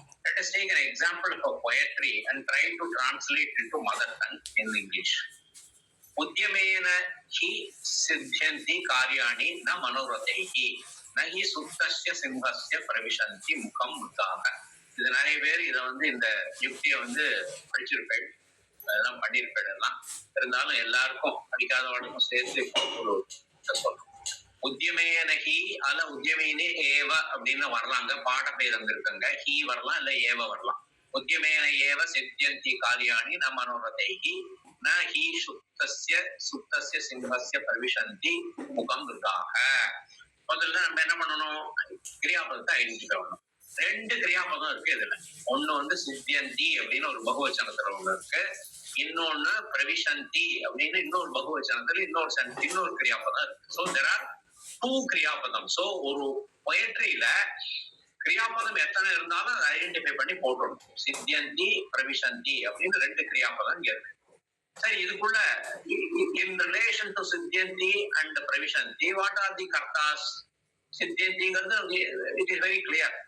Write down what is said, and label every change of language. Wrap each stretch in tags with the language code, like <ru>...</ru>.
<en>Let us take an example of poetry and try to translate into mother tongue in English.</en> <sa>உத்யமேன he சித்யந்தி காரியாணி ந மனோரதைஹி ந he சுத்தஸ்ய சிம்ஹஸ்ய பிரவிசந்தி முகம் முத்தாக.</sa> <ta>இது நிறைய பேர் இதை வந்து இந்த யுக்தியை வந்து படிச்சிருப்பேன், அதெல்லாம் பண்ணியிருப்பேன். எல்லாம் இருந்தாலும் எல்லாருக்கும் படிக்காதவர்களுக்கும் சேர்த்து ஒரு சொல்றோம்.</ta> <sa>உத்யமேன ஹி</sa> <ta>அல்ல</ta> <sa>உத்யமேனே ஏவ</sa> <ta>அப்படின்னு வரலாங்க. பாட பேர் வந்திருக்குங்க. ஹி வரலாம் இல்ல ஏவ வரலாம்.</ta> <sa>உத்யமேன ஏவ சித்யந்தி காரியாணி ந மனோரதைஹி ந ஹி சுத்தஸ்ய சிம்ஹஸ்ய பிரவிசந்தி முகம் துர்காக.</sa> <ta>முதல்ல நம்ம என்ன பண்ணணும்? கிரியாபதத்தை ஐடென்டிஃபை பண்ணணும். ரெண்டு கிரியாபதம் இருக்கு இதுல. ஒண்ணு வந்து சித்யந்தி அப்படின்னு ஒரு பகுவச்சனத்துல ஒண்ணு இருக்கு. இன்னொன்னு பிரவிசந்தி அப்படின்னு இன்னொரு பகுவச்சனத்துல இன்னொரு கிரியாபதம் இருக்கு.</ta> <en>so there are two</en> <ta>கிரியாபதம். So ஒரு பொயட்ரியில கிரியாபதம் எத்தனை இருந்தாலும் அதை ஐடென்டிஃபை பண்ணி போட்டுடணும். சித்யந்தி பிரவிசந்தி அப்படின்னு ரெண்டு கிரியாபதம் இங்க இருக்கு. சரி, இதுக்குள்ள</ta> <en>in relation to சித்யந்தி and பிரவிசந்தி what are the kartas? சித்யந்திங்கிறது it is very clear.</en>